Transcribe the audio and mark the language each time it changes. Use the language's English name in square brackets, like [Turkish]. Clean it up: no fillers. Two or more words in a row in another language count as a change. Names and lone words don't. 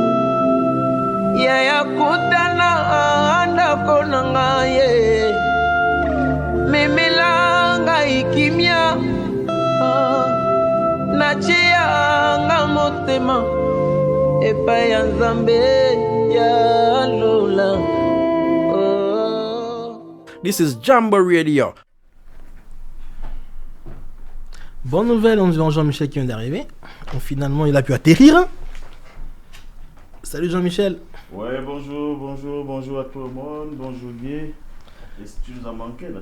[Lingala] Ya kutana andako nanga ye memela ngai kimia nachia nga motema epai ya Nzambe ya lola. [English] This is Jambo Radio. [French] Bonne nouvelle, on dit Jean-Michel qui vient d'arriver. Donc, finalement, il a pu atterrir. Salut Jean-Michel. Ouais, bonjour à tout le monde, bonjour Guy. Est-ce que tu nous as manqué là?